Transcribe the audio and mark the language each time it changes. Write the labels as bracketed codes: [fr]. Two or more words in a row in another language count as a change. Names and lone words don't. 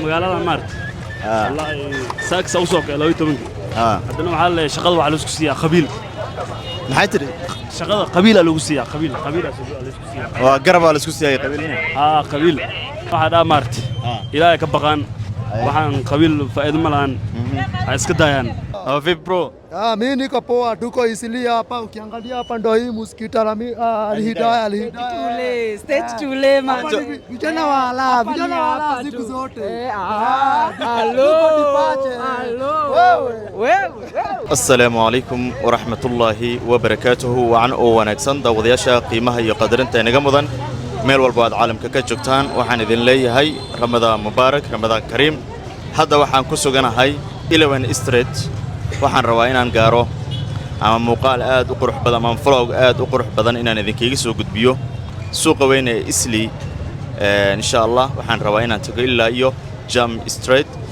[so] magaalada maarta wallahi saak sawsoo kale 12 hadana waxa la shaqada waxa la isku siiyaa qabiil maxay tiri shaqada qabiil lagu siiyaa qabiil la isku siiyaa waa garab la isku siiyaa qabiilina qabiil waxa dhaa maarta ilaahay ka baqaan waxaan qabiil faa'iido ma lahan ay iska daayaan [sw] vipi bro mimi niko poa tuko Isili hapa ukiangalia hapa ndo hii msikiti Al-Hidayah stage tule man vijana wala siku zote [ar] السلام عليكم ورحمة الله وبركاته وعن ونكسن داودياشا قيمها يقدرنتا [so] inaga mudan meel walba aad caalamka ka joogtaan waxaan idin leeyahay [ar] رمضان مبارك رمضان كريم [so] hadda waxaan ku suganahay 11 Street waxaan rabaa inaan gaaro ama muuqaal aad u qurux badan ama vlog aad u qurux badan inaan idinkaga soo gudbiyo suuqa weyn ee Isli [ar] إن شاء الله [so] waxaan rabaa inaan tago ilaa iyo Jam Street